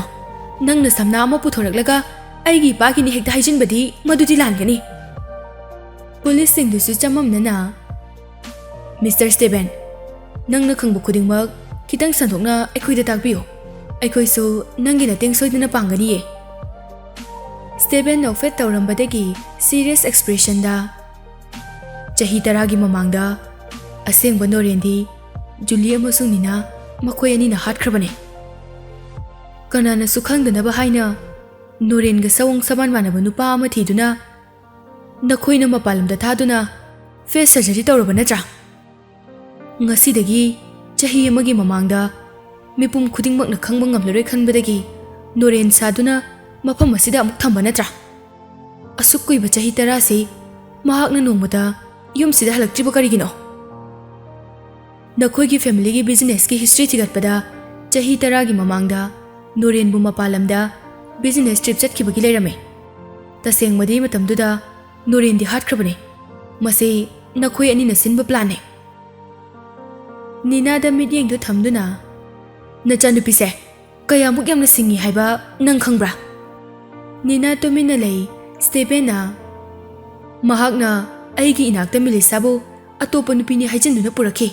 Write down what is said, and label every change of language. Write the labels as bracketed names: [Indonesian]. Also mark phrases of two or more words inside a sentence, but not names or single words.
[Manipuri] Nang na samna ama puthoraklaga aigi pagi ni hekta haijinbadi madudi langani. Police singdusu chamamnana. Mr. Steven, nang na khangbu khudingmak kitang santhokna aikhoida takbiyo. Aikhoisu nangi na teng soidana pangani ye. Steven nofet tawrambadagi [English] serious expression [Manipuri] da. Chahi taragi mamangda asengba Norendi Julie amasung Nina makhoi ani na hatkrabane. Kanana sukhangdanaba haina Noren ga sawang saman manaba nupa ama thiduna nakhoina mapalamda thaduna [English] face surgery [Manipuri] tawraba natra. Ngasidagi chahi amagi mamangda mipum khudingmak na khangba ngamlaroi khanbadagi Noren saduna mafam asida amuk thamba natra. Asuk kuiba chahi 10 se mahakna nongmada yum sida halaktriba karigino. Nakhoigi family gi business ki history thigatpada chahi 10 gi mamangda Noren bu mapalamda [English] business trip [Manipuri] chatkibagi leirame. Tasengmadi matamduda Noren di hatkrabane. Mase nakhoi ani na sinba plan ne. Nina da midyeng do thamduna nachanupi se kayamuk yamna singi haiba nang khangbra. Nina tumina lei Steven na mahakna aigi inakta Melissa bu atopa nupi ni haijinduna purakhi.